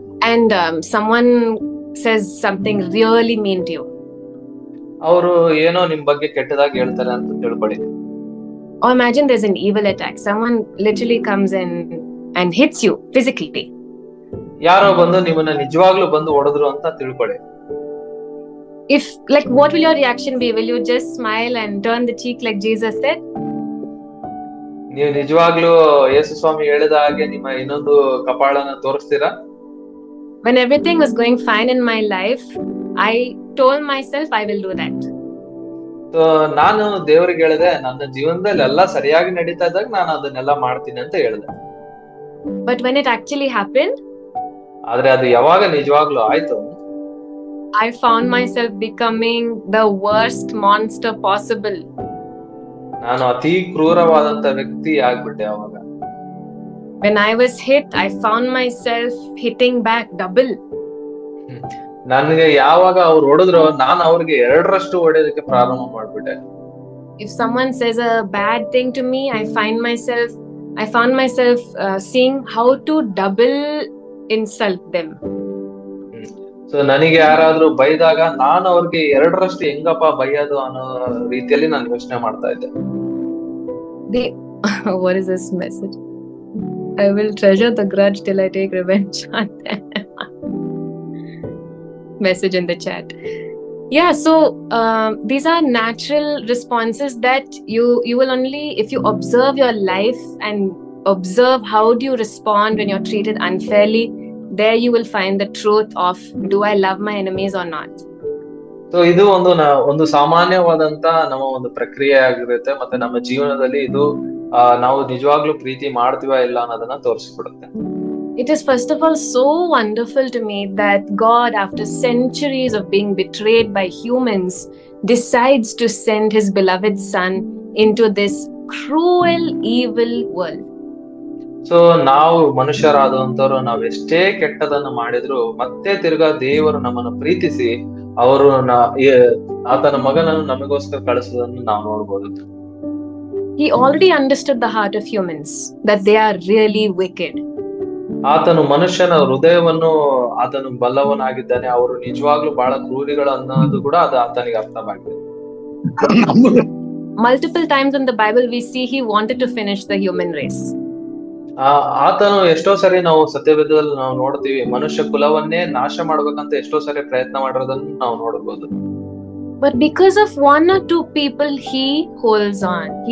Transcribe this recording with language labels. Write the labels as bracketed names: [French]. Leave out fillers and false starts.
[English] and someone says something really mean to you, [Kannada] ಅವರು ಏನೋ ನಿಮ್ ಬಗ್ಗೆ ಕೆಟ್ಟದಾಗಿ ಹೇಳ್ತಾರೆ ಅಂತ ತಿಳ್ಕೊಳ್ಳಿ. [English] or imagine there's an evil attack, someone literally comes and hits you physically. [Kannada] ಯಾರೋ ಬಂದು ನಿಮ್ಮನ್ನ ನಿಜವಾಗ್ಲೂ ಬಂದು ಹೊಡೆದ್ರು ಅಂತ ತಿಳ್ಕೊಳ್ಳಿ. [English] If, like, what will your reaction be? Will you just smile and turn the cheek like Jesus said? [Kannada] ನೀವು ನಿಜವಾಗ್ಲೂ ಯೇಸು ಸ್ವಾಮಿ ಹೇಳಿದ ಹಾಗೆ ನಿಮ್ಮ ಇನ್ನೊಂದು ಕಪಾಳನ ತೋರಿಸ್ತೀರಾ? [English] When everything was going fine in my life, I told myself I will do that. [Kannada] So ನಾನು ದೇವರಿಗೆ ಹೇಳಿದೆ, ನನ್ನ ಜೀವನದಲ್ಲಿ ಎಲ್ಲ ಸರಿಯಾಗಿ ನಡೀತಾ ಇದ್ದಾಗ ನಾನು ಅದನ್ನೆಲ್ಲ ಮಾಡ್ತೀನಿ ಅಂತ ಹೇಳಿದೆ. [English] But when it actually happened, [Kannada] ಆದ್ರೆ ಅದು ಯಾವಾಗ ನಿಜವಾಗ್ಲೂ ಆಯ್ತು, [English] I found myself becoming the worst monster possible. [Kannada] ನಾನು ಅತಿ ಕ್ರೂರವಾದಂತ ವ್ಯಕ್ತಿ ಆಗ್ಬಿಟ್ಟೆ ಅವಾಗ. [English] When I was hit, I found myself hitting back double. [Kannada] ನನಗೆ ಯಾವಾಗ ಅವ್ರು ಹೊಡೆದ್ರು ನಾನು ಅವ್ರಿಗೆ 2ರಷ್ಟು ಹೊಡೆಯೋದಕ್ಕೆ ಪ್ರಾರಂಭ ಮಾಡ್ಬಿಟ್ಟೆ. [English] If someone says a bad thing to me, I found myself seeing how to double insult them. [Kannada] So ನನಗೆ ಯಾರಾದ್ರೂ ಬೈದಾಗ ನಾನು ಅವ್ರಿಗೆ 2ರಷ್ಟು ಹೆಂಗಪ್ಪ ಬೈಯೋದು ಅನ್ನೋ ರೀತಿಯಲ್ಲಿ ನಾನು ಯೋಚನೆ ಮಾಡ್ತಾ ಇದ್ದೆ. [English] What is this message? I will treasure the grudge till I take revenge. Message in the chat. Yeah, so these are natural responses that you will only, if you observe your life and observe how do you respond when you're treated unfairly, there you will find the truth of, do I love my enemies or not? [Kannada] So ಇದು ಒಂದು ಸಾಮಾನ್ಯವಾದಂತ ನಮ್ಮ ಒಂದು ಪ್ರಕ್ರಿಯೆ ಆಗಿರುತ್ತೆ. ಮತ್ತೆ ನಮ್ಮ ಜೀವನದಲ್ಲಿ ಇದು ನಾವು ನಿಜವಾಗ್ಲೂ ಪ್ರೀತಿ ಮಾಡ್ತೀವಾ ಇಲ್ಲ ಅನ್ನೋದನ್ನ ತೋರಿಸ್ಬಿಡುತ್ತೆ. [English] It is first of all so wonderful to me that God, after centuries of being betrayed by humans, decides to send his beloved son into this cruel, evil world. [Kannada] So ನಾವು ಮನುಷ್ಯರಾದಂತವ್ರು ನಾವ್ ಎಷ್ಟೇ ಕೆಟ್ಟದನ್ನ ಮಾಡಿದ್ರು ಮತ್ತೆ ತಿರ್ಗಾ ದೇವರು ನಮ್ಮನ್ನು ಪ್ರೀತಿಸಿ ಅವರು ಆತನ ಮಗನನ್ನು ನಮಗೋಸ್ಕರ ಕಳಿಸುವುದನ್ನು ನಾವು ನೋಡ್ಬೋದು. [English] He already understood the heart of humans, that they are really wicked. [Kannada] ಆತನು ಮನುಷ್ಯನ ಹೃದಯವನ್ನು ಆತನು ಬಲ್ಲವನಾಗಿದ್ದಾನೆ, ಅವರು ನಿಜವಾಗ್ಲೂ ಬಹಳ ಕ್ರೂರಿಗಳು ಅನ್ನೋದು ಕೂಡ ಅದು ಆತನಿಗೆ ಅರ್ಥವಾಗಿದೆ. [English] Multiple times in the Bible we see he wanted to finish the human race. [Kannada] ಆತನು ಎಷ್ಟೋ ಸರಿ ನಾವು ಸತ್ಯವೇದದಲ್ಲಿ ನಾವು ನೋಡ್ತೀವಿ, ಮನುಷ್ಯ ಕುಲವನ್ನೇ ನಾಶ ಮಾಡ್ಬೇಕಂತ ಎಷ್ಟೋ ಸರಿ ಪ್ರಯತ್ನ ಮಾಡಿರೋದನ್ನು ನಾವು ನೋಡಬಹುದು. [English] But because of 1 or 2 people, he holds on.